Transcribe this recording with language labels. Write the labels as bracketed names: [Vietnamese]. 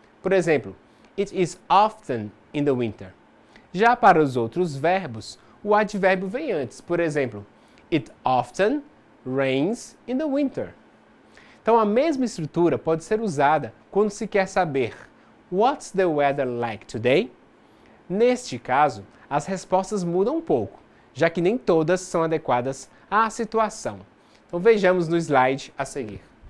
[Portuguese] Por exemplo, [English] It is often in the winter. [Portuguese] Já para os outros verbos, o advérbio vem antes. Por exemplo, [English] It often rains in the winter. [Portuguese] Então, a mesma estrutura pode ser usada quando se quer saber [English] What's the weather like today? [Portuguese] Neste caso, as respostas mudam um pouco, já que nem todas são adequadas à situação. Então, vejamos no slide a seguir.